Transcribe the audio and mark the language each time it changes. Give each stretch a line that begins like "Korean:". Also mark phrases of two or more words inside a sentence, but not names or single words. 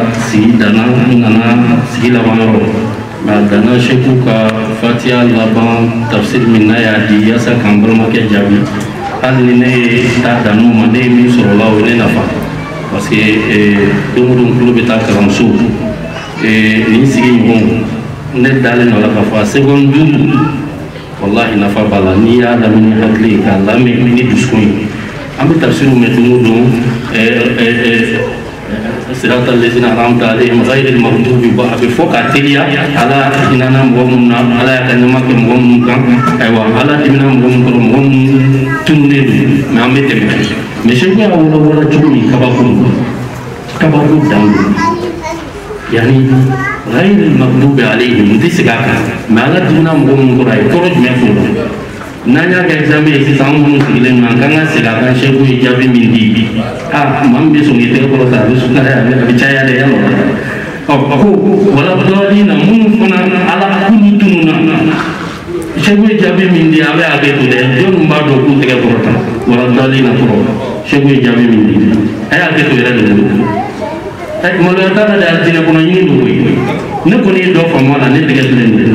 Bambara: sigi danna n nana sigi laban yɔrɔ nka danna seku ka fatiha laban tafsir min n'a y'a di yaasa k'an balimakɛ jaabi hali ni ne ye taa dan n'o ma ne ye min sɔrɔ o la o ye ne nafa
French: parce que
Bambara: don o don tulo bɛ taa kalanso nin sigi ɲɔgɔn ne dalen dɔ la k'a fɔ a seconde 5 walahi nafa b'a la n'i y'a lamɛn ni hakili ye k'a lamɛn ni dusukun ye an bɛ tafsiriw mɛn don o don
Arabic: صراط الذين أنعمت عليهم غير المغضوب
Bambara: a bɛ fɔ k'a teliya Ala hinɛna mɔgɔ minnu na Ala y'a ka ɲɛma kɛ mɔgɔ minnu kan ayiwa Ala dimina mɔgɔ minnu kɔrɔ mɔgɔ minnu tununnen don mais an bɛ tɛmɛ mais seku y'a wɔlɔwɔlɔ cogo min kabako dan don yani
Arabic: غير المغضوب عليهم
Bambara: n tɛ segin a kan mais Ala dimina mɔgɔ minnu kɔrɔ a ye kɔrɔ jumɛn fɔ n'an y'a kɛ examen ye sisan an minnu sigilen don an kan ka segin a kan seku ye jaabi min di maa min bɛ sɔn k'i tɛgɛ kɔrɔ ta a bɛ sumaya a bɛ caya dɛ yalɔ a ko wala dɔɔnin na minnu fana Ala k'olu tununna seku ye jaabi min di a bɛ hakɛ to dɛ jɔnni b'a dɔn k'u tɛgɛ kɔrɔ ta wala dɔɔnin na kɔrɔ seku ye jaabi min di a y'a hakɛ to yɛrɛ de bolo maloya t'a la dɛ a diinɛ kɔnɔ ɲini don koyi ne kɔni ye dɔ faamu a la ne tɛgɛ filɛ nin ye